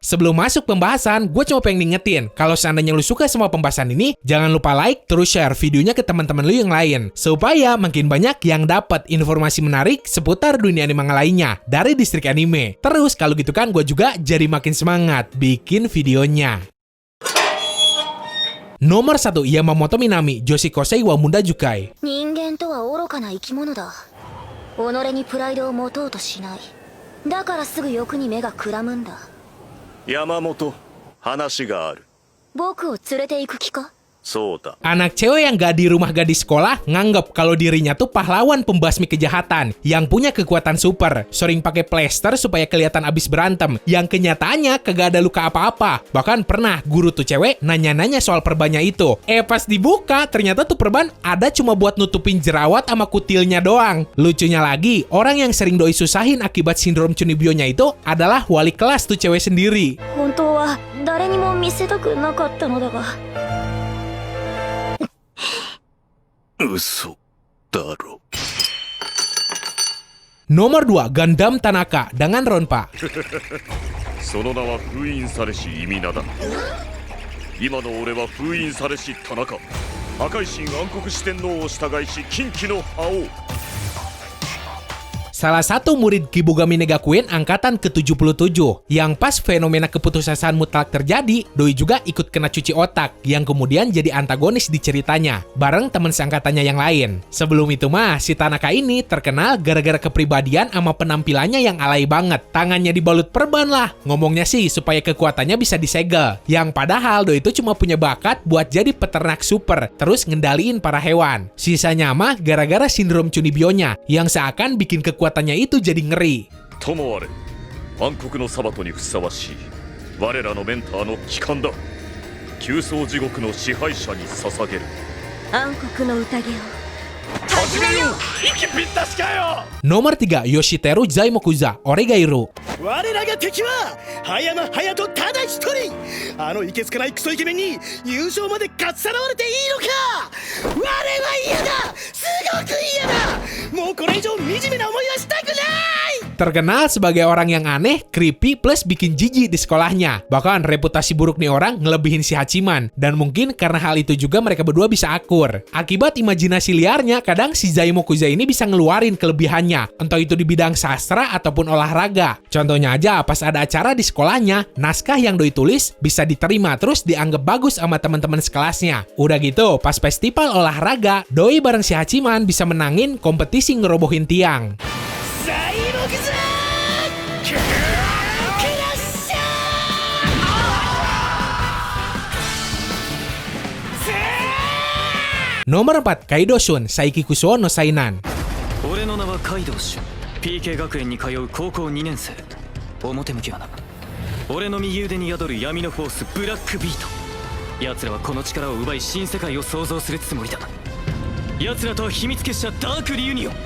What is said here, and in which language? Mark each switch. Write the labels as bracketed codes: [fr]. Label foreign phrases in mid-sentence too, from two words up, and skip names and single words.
[id] Sebelum masuk pembahasan, gue cuma pengen ngingetin, kalau seandainya lu suka sama pembahasan ini, jangan lupa like, terus share videonya ke teman-teman lu yang lain, supaya makin banyak yang dapat informasi menarik seputar dunia anime lainnya dari Distrik Anime. Terus kalau gitu kan, gue juga jadi makin semangat bikin videonya. Nomor 1, Yamamoto Minami, Joshi Kosei wa Munda Jukai. [ja] 人間とは愚かな生き物だ。己にプライドを持とうとしない。だからすぐ欲に目がくらむんだ。山本、話がある。僕を連れて行く気か？そうだ。 [id] Anak cewek yang gak di rumah gadis sekolah nganggap kalau dirinya tuh pahlawan pembasmi kejahatan yang punya kekuatan super, sering pakai plester supaya kelihatan abis berantem, yang kenyataannya kagak ada luka apa-apa. Bahkan pernah guru tuh cewek nanya-nanya soal perbannya itu. Pas dibuka ternyata tuh perban ada cuma buat nutupin jerawat sama kutilnya doang. Lucunya lagi, orang yang sering doi susahin akibat sindrom Chunibyo-nya itu adalah wali kelas tuh cewek sendiri. [ja] 本当は誰にも見せたくなかったのだが。嘘だろ。 [id] Nomor 2, Gundam Tanaka dengan Ronpa. [ja] その名は封印されし意味名だ。今の俺は封印されし田中。赤い神暗黒四天王を従いし近畿の覇王。 [id] Salah satu murid Kibugami Negakuin angkatan ke-77, yang pas fenomena keputusasaan mutlak terjadi, doi juga ikut kena cuci otak, yang kemudian jadi antagonis di ceritanya, bareng teman seangkatannya yang lain. Sebelum itu mah, si Tanaka ini terkenal gara-gara kepribadian sama penampilannya yang alay banget. Tangannya dibalut perban lah, ngomongnya sih supaya kekuatannya bisa disegel. Yang padahal doi itu cuma punya bakat buat jadi peternak super, terus ngendaliin para hewan. Sisanya mah gara-gara sindrom Chunibyo-nya, yang seakan bikin kekuatannya itu jadi ngeri. [ja] ともあれ、暗黒のサバトにふさわしい我らのメンターの帰還だ。急走地獄の支配者に捧げる。暗黒の宴を始めよう。息ぴったしかよ。 [id] Nomor 3, Yoshiteru Zaimokuza, Oregairu. [ja] 我らが敵は葉山隼人ただ一人。あのいけつかないクソイケメンに優勝までかっさらわれていいのか。我は嫌だ。すごく嫌だ。もうこれ以上惨めな思いはしたくない。 [id] Terkenal sebagai orang yang aneh, creepy, plus bikin jijik di sekolahnya. Bahkan reputasi buruk nih orang ngelebihin si Hachiman. Dan mungkin karena hal itu juga mereka berdua bisa akur. Akibat imajinasi liarnya, kadang si Zaimokuza ini bisa ngeluarin kelebihannya. Entah itu di bidang sastra ataupun olahraga. Contohnya aja pas ada acara di sekolahnya, naskah yang doi tulis bisa diterima terus dianggap bagus sama teman-teman sekelasnya. Udah gitu, pas festival olahraga, doi bareng si Hachiman bisa menangin kompetisi ngerobohin tiang. Nomor 4, Kaido Shun, Saiki Kusuo no Sainan. [ja] 俺の名はカイドウシュン PK 学園に通う高校2年生表向きはな俺の右腕に宿る闇のフォースブラックビート奴らはこの力を奪い新世界を創造するつもりだ奴らとは秘密結社ダークリユニオン